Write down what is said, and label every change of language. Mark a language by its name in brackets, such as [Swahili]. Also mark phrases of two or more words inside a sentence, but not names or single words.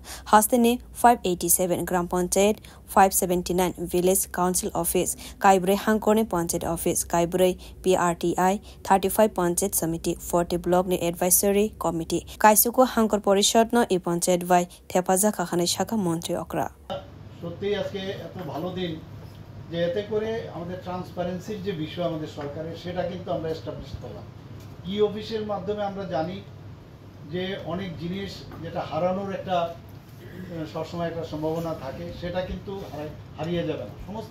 [Kok Borok] Haste ni 587 Gram Panchayat 579 [English] Village Council Office [Kok Borok] Kaibre Hangkone [English] Panchayat Office [Kok Borok] Kaibre PRTI 35 Panchayat Samiti 40 Block ni [English] Advisory Committee [Kok Borok] Kaisuko Hangkor Porishad no e Panchayat vai Thepaja Kakhane Shaka Montri Okra [Bangla] সত্যি আজকে এত ভালো দিন যে এতে করে আমাদের ট্রান্সপারেন্সির যে বিষয় আমাদের সরকারের সেটা কিন্তু আমরা এস্টাবলিশ করলাম অফিসের মাধ্যমে আমরা জানি যে অনেক জিনিস যেটা হারানোর একটা সবসময় একটা সম্ভাবনা থাকে সেটা কিন্তু হারিয়ে যাবে না সমস্ত